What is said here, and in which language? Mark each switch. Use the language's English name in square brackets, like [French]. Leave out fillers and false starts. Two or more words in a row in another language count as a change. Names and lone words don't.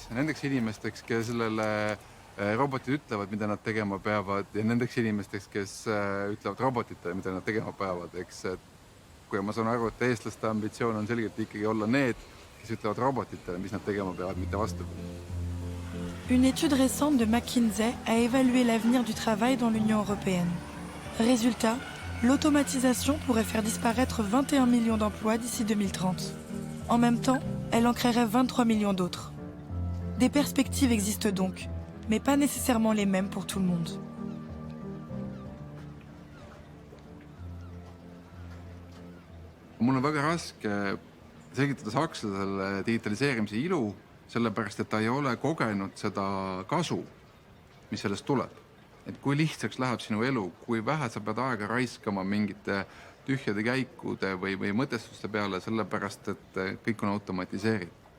[Estonian] Nendeks inimesteks, kes sellele robotid ütlevad, mida nad tegema peavad, ja nendeks inimesteks, kes ütlevad robotitele, mida nad tegema peavad. Eks, kui ma saan aru, et eestlaste ambitsioon on selgelt ikkagi olla need, kes ütlevad robotitele, mis nad tegema peavad, mitte vastupidi. [French] Une étude récente de McKinsey a évalué l'avenir du travail dans l'Union européenne. Résultat, l'automatisation pourrait faire disparaître 21 millions d'emplois d'ici 2030. En même temps, elle en créerait 23 millions d'autres. Des perspectives existent donc, mais pas nécessairement les mêmes pour tout le monde. [Estonian] Mul on väga raske selgitada sakslasele digitaliseerimise ilu, sellepärast et ta ei ole kogenud seda kasu, mis sellest tuleb. Et kui lihtsaks läheb sinu elu, kui vähe sa pead aega raiskama mingite tühjade käikude või mõtestuste peale, sellepärast et kõik on automatiseeritud.